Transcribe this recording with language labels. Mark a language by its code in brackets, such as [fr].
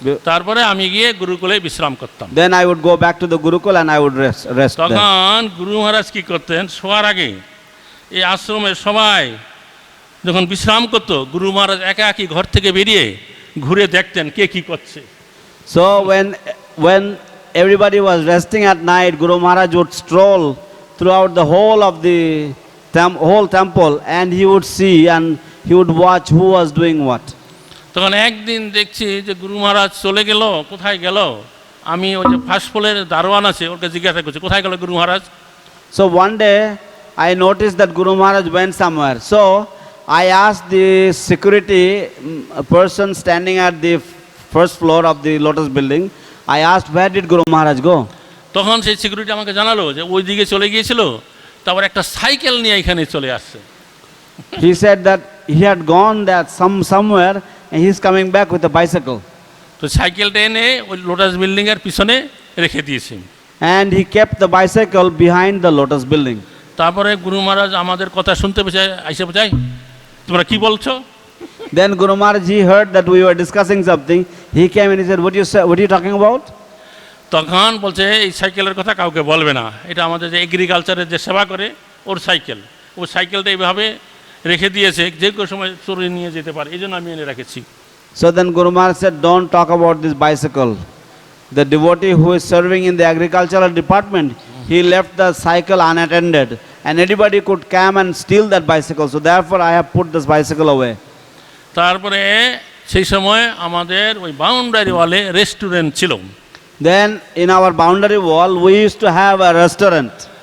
[bn] তারপরে আমি গিয়ে গুরুকুলে বিশ্রাম করতাম। [en] Then I would go back to the Gurukul and I would rest there. [bn] তখন গুরু মহারাজ কি করতেন, শোয়ার আগে এই আশ্রমের সবাই যখন বিশ্রাম করতো গুরু মহারাজ একা একই ঘর থেকে বেরিয়ে ঘুরে দেখতেন কে কি করছে। [en] So when everybody was resting at night, Guru Maharaj would stroll throughout the whole of the whole temple and he would see and he would watch who was doing what. [bn] তখন একদিন দেখছি যে গুরু মহারাজ চলে গেল, কোথায় গেল, আমি ওই যে ফার্স্ট ফ্লোরের দারোয়ান আছে ওকে জিজ্ঞাসা করছি কোথায় গেল গুরু মহারাজ। [en] So one day I noticed that Guru Maharaj went somewhere. So I asked the security person standing at the first floor of the Lotus building, I asked where did Guru Maharaj go? [bn] তখন সেই security আমাকে জানালো যে ওই দিকে চলে গিয়েছিল, তারপর একটা সাইকেল নিয়ে এখানে চলে আসছে। [en] He said that he had gone that somewhere and he's coming back with a bicycle. [bn] তো সাইকেলটা এনে ওই লোটাস বিল্ডিং এর পিছনে রেখে দিয়েছি। [en] And he kept the bicycle behind the Lotus building. [bn] তারপরে গুরু মহারাজ আমাদের কথা শুনতে পেয়েছে, আইসা বোঝাই তোমরা কি বলছো। [en] Then Guru Maharaj, he heard that we were discussing something. He came and he said, what are you talking about? [bn] তখন বলছে এই সাইকেলের কথা কাউকে বলবে না, এটা আমাদের যে এগ্রিকালচারের যে সেবা করে ওর সাইকেল, ও সাইকেলটা এইভাবে রেখে দিয়েছে যে কোনো সময় চুরি নিয়ে যেতে পারে, এই জন্য আমি এনে রেখেছি। [en] So then Guru Maharaj said, don't talk about this bicycle. The devotee who is serving in the agricultural department, he left the cycle unattended and anybody could come and steal that bicycle. So therefore I have put this bicycle away. [bn] তারপরে সেই সময় আমাদের ওই boundary ওয়ালে restaurant ছিল। [en] Then in our boundary wall we used to have a restaurant.